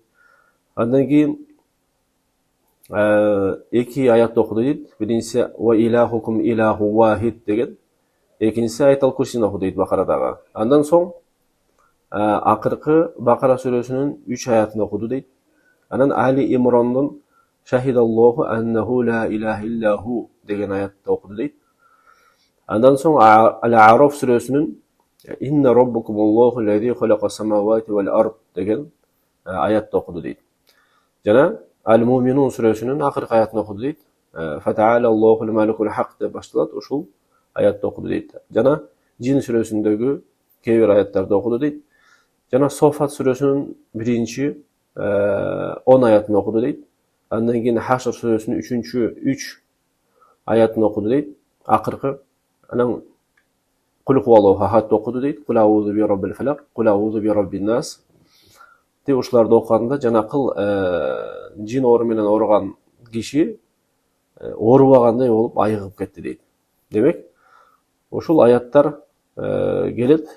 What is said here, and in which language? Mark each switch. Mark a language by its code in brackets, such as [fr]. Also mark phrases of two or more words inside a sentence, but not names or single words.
[ky] Андан кийин 2 аятты окуду дейт. Биринчиси [ar] وإلهكم إله واحد [ky] деген. Экинчиси Аят-ал-Курсини окуду дейт Бакарадагы. Андан соң акыркы Бакара сүрөсүнүн 3 аятын окуду дейт. Анан Али Имрондун [ar] شهد الله أنه لا إله إلا هو [ky] деген аятты окуду дейт. Андан соң Ал-А'раф сүрөсүнүн [ar] إن ربكم الله الذي خلق السماوات والأرض [ky] деген аятты окуду дейт. Жана Ал-Муминун сүрөсүнүн акыркы аятын окуду дейт. [ar] فتعالى الله الملك الحق [ky] деп башталат, ушул аятты окуду дейт. Жана Жин сүрөсүндөгү кээ бир аяттарды окуду дейт. Жана Софат сүрөсүнүн 10 аятын окуду дейт. Андан кийин Хашр сүрөсүнүн 3 аятын окуду дейт. Акыркы анан [ar] قل هو الله أحد [ky] окуду дейт. [ar] قل أعوذ برب الفلق، قل أعوذ برب الناس. [ky] Деп ушуларды окуганда жанакыл жин оору менен ооруган киши оорубагандай болуп айыгып кетти дейт. Демек, ушул аяттар келет.